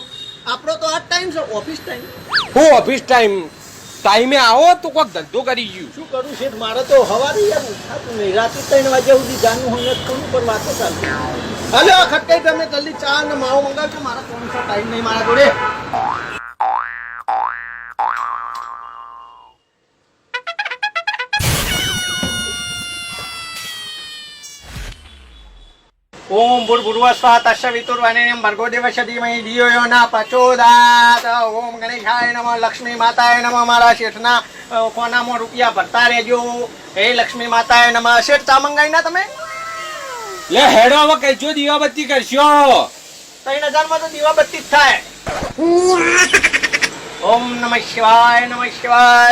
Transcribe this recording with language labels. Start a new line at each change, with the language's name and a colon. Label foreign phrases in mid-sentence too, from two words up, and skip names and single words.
Gujarati: આપણો તો આ ટાઈમ છે, ઓફિસ ટાઈમ. હું ઓફિસ ટાઈમે આવો તો કોઈક ધંધો કરી ગયું. શું કરું શેઠ, મારે તો હવારે યાર ઉઠાતું નહીં. રાતે 3 વાગ્યા સુધી જાનું હંગત કરું પર વાતો ચાલતી. હાલો આ ખટકાઈ તમે જલ્દી ચા ને માવો મંગાવજો, મારા કોણ સો ટાઈમ નહીં મારા જોડે.
Sanskrit: ओम भूर्भुवः स्वः तस्य वितुर्वरेण्यं भर्गो देवस्य धीमहि धियो यो न प्रचोदयात्। ओम गणेशाय नमः, लक्ष्मी माताय नमः.
Gujarati: મારા શેઠના કોનામાં રૂપિયા ભરતા રહેજો. હે
Sanskrit: लक्ष्मी माताय नमः.
Gujarati: શેઠ ચા મંગાઈ ના તમે? લે હેડો હવે કઈજો દીવાબત્તી કરશો. 3000 માં તો દીવાબત્તી જ થાય.
Sanskrit: ओम नमः शिवाय, नमः शिवाय.